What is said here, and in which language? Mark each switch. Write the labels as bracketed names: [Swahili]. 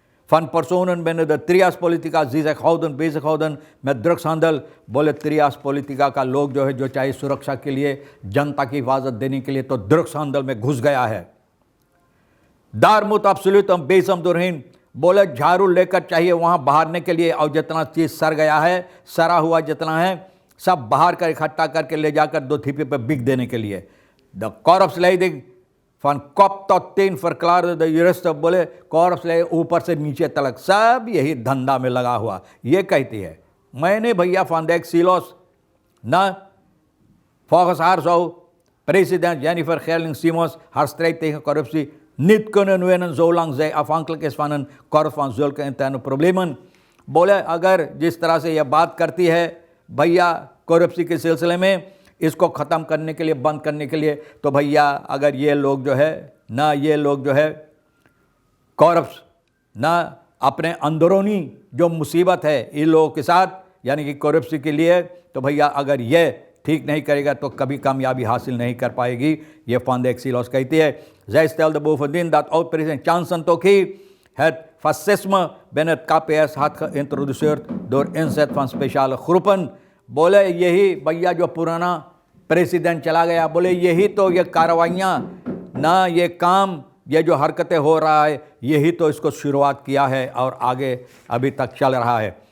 [Dutch] Van personen binnen de trias politica die zich bezig houden met drugshandel। [Hindi] बोले त्रियास पॉलिटिका का लोग जो है जो चाहे सुरक्षा के लिए जनता की हिफाजत देने के लिए तो ड्रग्स handel में घुस गया है। [Dutch] Daar moet absoluut een bezem doorheen। [Hindi] बोले झाड़ू लेकर चाहिए वहाँ बहारने के लिए, और जितना चीज़ सर गया है, सरा हुआ जितना है सब बाहर कर इकट्ठा करके ले जाकर दो थिपे पर बिक देने के लिए। [Dutch] द korpsleiding van kop tot teen verklaarde de jurist। [Hindi] बोले korpsleiding ऊपर से नीचे तक सब यही धंधा में लगा हुआ। ये कहती है मैंने भैया [Dutch] Van Dijk Silos ना volgens haar zou president Jennifer Gerling-Simons haar strijd tegen corruptie niet kunnen winnen zolang zij afhankelijk is van een korps van zulke interne problemen। [Hindi] बोले अगर जिस तरह से यह बात करती है भैया करप्शन के सिलसिले में इसको ख़त्म करने के लिए, बंद करने के लिए, तो भैया अगर ये लोग जो है ना, ये लोग जो है कॉरप्स ना अपने अंदरूनी जो मुसीबत है इन लोगों के साथ यानी कि करप्शन के लिए, तो भैया अगर ये ठीक नहीं करेगा तो कभी कामयाबी हासिल नहीं कर पाएगी। ये van de Xylos कहती है। [Dutch] Zij stelde bovendien dat oud-president Johnson Tokhi het fascisme binnen het KPS had geïntroduceerd door inzet van speciale groepen। [Hindi] बोले यही भैया जो पुराना प्रेसिडेंट चला गया, बोले यही तो ये कार्रवाइयाँ ना, ये काम, ये जो हरकतें हो रहा है, यही तो इसको शुरुआत किया है और आगे अभी तक चल रहा है।